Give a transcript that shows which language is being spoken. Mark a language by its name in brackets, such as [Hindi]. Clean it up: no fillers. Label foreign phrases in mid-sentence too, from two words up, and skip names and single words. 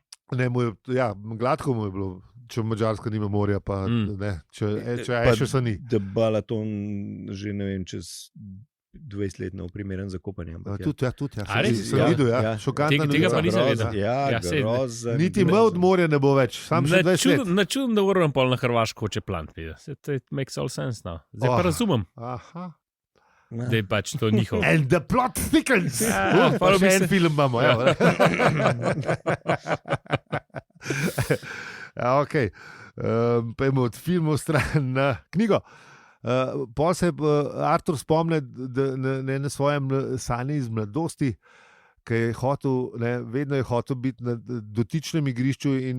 [Slovenian] Ne, ja, gladko mu je bilo, če Madžarska nima morja, pa ne, če Pa še so ni. Da Balaton že ne vem, čez 20 let ne primeren za kopanje. ampak ja. Tudi, ja. A res? Sem videl, ja. Ja. Šokantna Tega pa novica. nisem Grozno, vedel. Ja, Ja, sej, grozno. Niti me od morja ne bo več, sam še 20 let. Na čudem, da moram pol na Hrvaško hoče plant. [English] It makes all sense now. [Slovenian] Zdaj pa Oh. razumem, Aha. da je pač to njihov. [English] And the plot thickens. [Slovenian] Ja, Pa hvala bi še se- en film imamo. Ja, ja, okay. Pojmo od filmov stran na knjigo. Pol se Artur spomne na svojem sanji iz mladosti, ki je hotel, vedno je hotel biti na dotičnem igrišču in